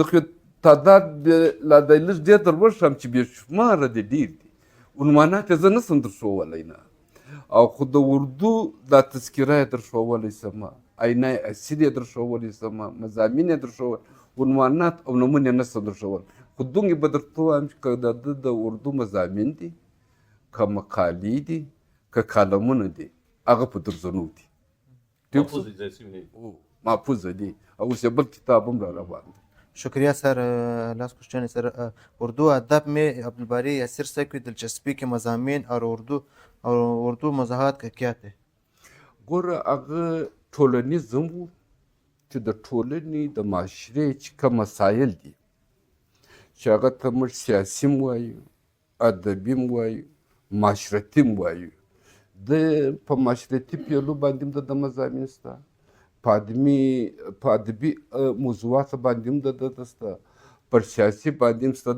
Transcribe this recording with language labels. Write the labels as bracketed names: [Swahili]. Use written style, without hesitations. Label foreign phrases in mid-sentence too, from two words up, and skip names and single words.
[Pashto] خو تعداد لا دی لږ ډېر در وښیم چې بې شماره دی ډېر دي عنوانات یې زه نسم در ښوولی نه او خو د اردو دا تذکره یې در ښوولی شمه آینه اسیر یې در ښوولی شمه مضامین یې در ښوول عنوانات او نومونه یې نسم در ښوول خو دومره به درته ووایم چې که د ده د اردو مضامین دي که مقالې دي که کالمونه دي هغه په درځنو دي محفوظه دي او اوس یې بل کتاب هم را روان دی [Urdu] شکریہ سر لاسٹ کوئسچن ہے سر اردو ادب میں عبدالباری یاسر صاحب کی دلچسپی کے مضامین اور اردو مزاحت کا کیا تھے [Pashto] ګوره هغه ټولنیزم و چې د ټولنې د معاشرې چې کوم مسایل دي چې هغه ته موږ سیاسي هم وایو ادبي هم وایو معاشرتي هم وایو د په معاشرتي پیلو باندې هم د مضامین شته په ادبي موضوعاتو باندې هم د ده شته پر سیاسي باندې هم شته